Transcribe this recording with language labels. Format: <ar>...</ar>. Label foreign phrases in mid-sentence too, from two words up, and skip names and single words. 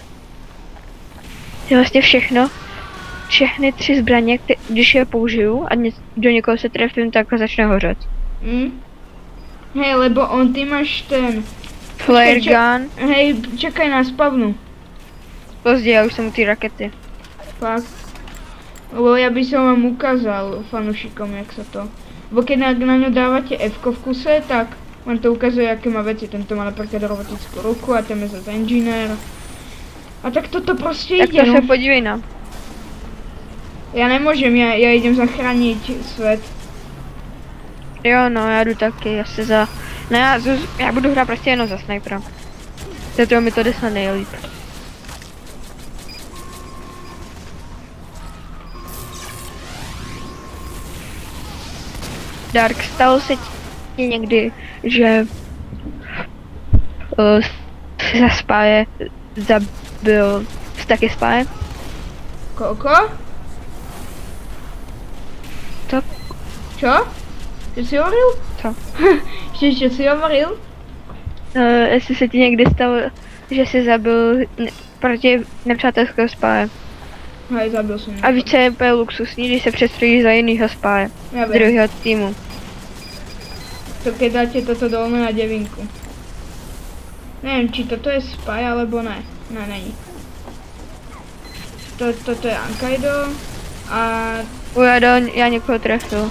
<cs>Je vlastně všechny 3 zbraně, když je použiju a do někoho se trefím, tak začne hořet.</cs> <sk>Hej, lebo ty máš ten...</sk> <en>Flare gun.</en> <sk>Hej, čekaj na spavnu.</sk> <cs>Později, já už jsem u té rakety. Fakt.</cs> <sk>Lebo ja by som vám ukázal fanúšikom, jak sa to... Bo keď na ňo dávate F-ko v kuse, tak vám to ukazuje, aké má veci. Tento má napríklad robotickú ruku a ten je zase engineer.</sk> <cs>A tak toto prostě Tak</cs> <sk>ide,</sk> <cs>to se podívej na.</cs> <sk>Já nemôžem, ja idem zachrániť svet.</sk> <cs>Jo, no, já jdu taky, já se za... Ne, já budu hrát prostě jenom za snipera. Zato mi to jde snad nejlíp. Dark, stalo se ti někdy, že za spáje zabil taky spáje?</cs> <sk>Koľko?</sk> <cs>Co?</cs> <sk>Čo? Čo si hovoril?</sk> <cs>Co?</cs> <sk>Čo si hovoril?</sk> <cs>Jestli se ti někdy stalo, že jsi zabil proti nepřátelského spáje.</cs> <sk>Hej, zabil som.</sk> <cs>A víš, co je úplně luxusní, když se přestrojíš za jinýho spáje.</cs> <sk>Ja Z viem.</sk> <cs>druhého týmu.</cs> <sk>To keď dáte toto dolné na 9. Neviem, či toto je spy, alebo ne.</sk> <cs>Ne, není. Toto je Ankaido a Já někoho trefil.</cs>